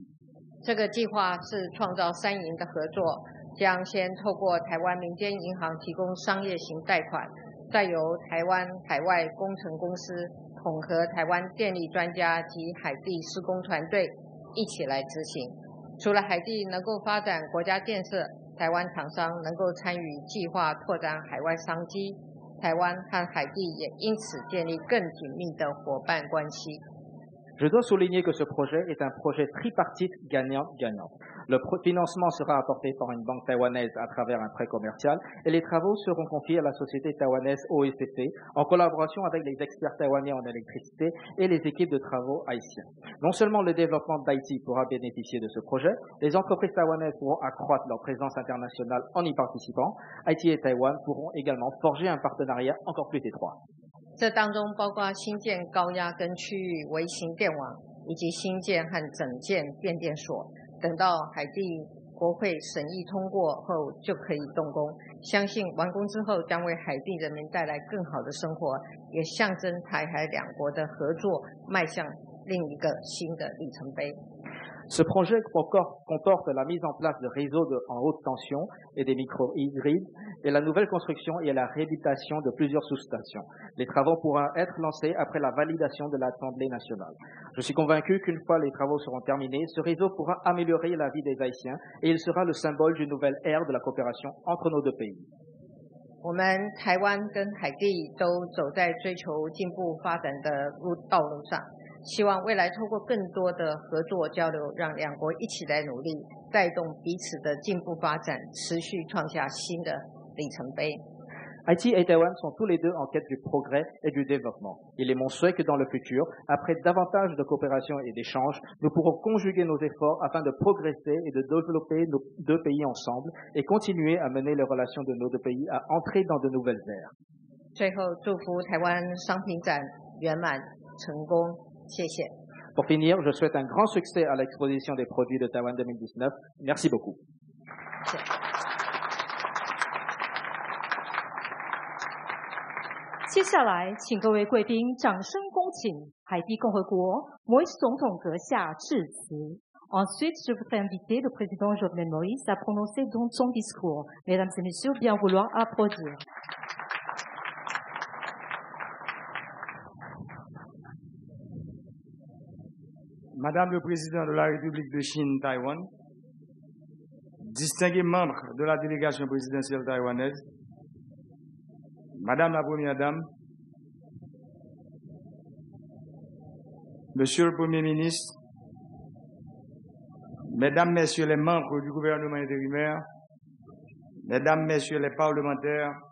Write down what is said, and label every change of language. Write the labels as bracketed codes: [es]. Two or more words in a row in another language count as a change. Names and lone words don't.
[zh] 这个计划是创造三赢的合作，将先透过台湾民间银行提供商业型贷款，再由台湾海外工程公司统合台湾电力专家及海地施工团队一起来执行。除了海地能够发展国家建设，台湾厂商能够参与计划拓展海外商机，台湾和海地也因此建立更紧密的伙伴关系。 [fr] Je dois souligner que ce projet est un projet tripartite gagnant-gagnant. Le financement sera apporté par une banque taïwanaise à travers un prêt commercial et les travaux seront confiés à la société taïwanaise OECP en collaboration avec les experts taïwanais en électricité et les équipes de travaux haïtiens. Non seulement le développement d'Haïti pourra bénéficier de ce projet, les entreprises taïwanaises pourront accroître leur présence internationale en y participant. Haïti et Taïwan pourront également forger un partenariat encore plus étroit. [zh] 这当中包括新建高压跟区域微型电网，以及新建和整建变电所。等到海地国会审议通过后，就可以动工。相信完工之后，将为海地人民带来更好的生活，也象征台海两国的合作迈向另一个新的里程碑。 [fr] Ce projet comporte la mise en place de réseaux en haute tension et des micro-hybrides et la nouvelle construction et la réhabilitation de plusieurs sous-stations. Les travaux pourront être lancés après la validation de l'Assemblée nationale. Je suis convaincu qu'une fois les travaux seront terminés, ce réseau pourra améliorer la vie des Haïtiens et il sera le symbole d'une nouvelle ère de la coopération entre nos deux pays. [zh] 我们台湾跟海地都走在追求进步发展的道路上。希望未来透过更多的合作交流，让两国一起来努力，带动彼此的进步发展，持续创下新的里程碑。 [fr] Haïti et Taïwan sont tous les deux en quête du progrès et du développement. Il est mon souhait que dans le futur, après davantage de coopération et d'échanges, nous pourrons conjuguer nos efforts afin de progresser et de développer nos deux pays ensemble et continuer à mener les relations de nos deux pays à entrer dans de nouvelles ères. [zh] 最后，祝福台湾商品展圆满成功。谢谢。 [fr] Pour finir, je souhaite un grand succès à l'exposition des produits de Taïwan 2019. Merci beaucoup. [zh] 接下来，请各位贵宾掌声恭请海地共和国摩伊斯总统阁下致辞。 [fr] Ensuite, je voudrais inviter le président Jovenel Moïse à prononcer donc son discours. Mesdames et messieurs, bien vouloir applaudir. Madame le Président de la République de Chine, Taïwan, distingués membres de la délégation présidentielle taïwanaise, Madame la Première Dame, Monsieur le Premier ministre, Mesdames, Messieurs les membres du gouvernement intérimaire, Mesdames, Messieurs les parlementaires,